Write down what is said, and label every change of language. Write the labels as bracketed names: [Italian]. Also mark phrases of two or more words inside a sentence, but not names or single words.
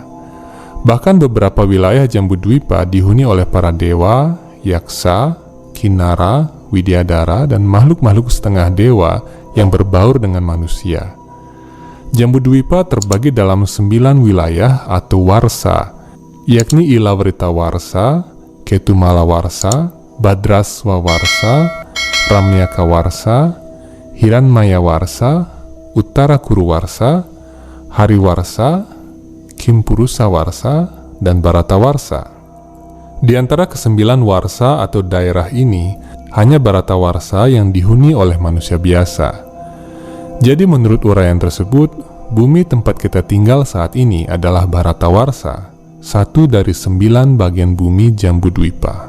[Indonesian] Bahkan beberapa wilayah Jambudwipa dihuni oleh para dewa, yaksa, kinara, widyadara, dan makhluk-makhluk setengah dewa yang berbaur dengan manusia. Jambudwipa terbagi dalam 9 wilayah atau warsa, yakni Ilavrita Warsa, Ketumala Warsa, Badraswa Warsa, Ramyaka Warsa, Hiranmaya Warsa, Uttara Kuru Warsa, Hariwarsa, Kimpurusa Warsa, dan Bharata Warsa. Di antara ke-9 warsa atau daerah ini, hanya Bharata Warsa yang dihuni oleh manusia biasa. Jadi menurut uraian tersebut, bumi tempat kita tinggal saat ini adalah Bharata Warsa, satu dari 9 bagian bumi Jambudwipa.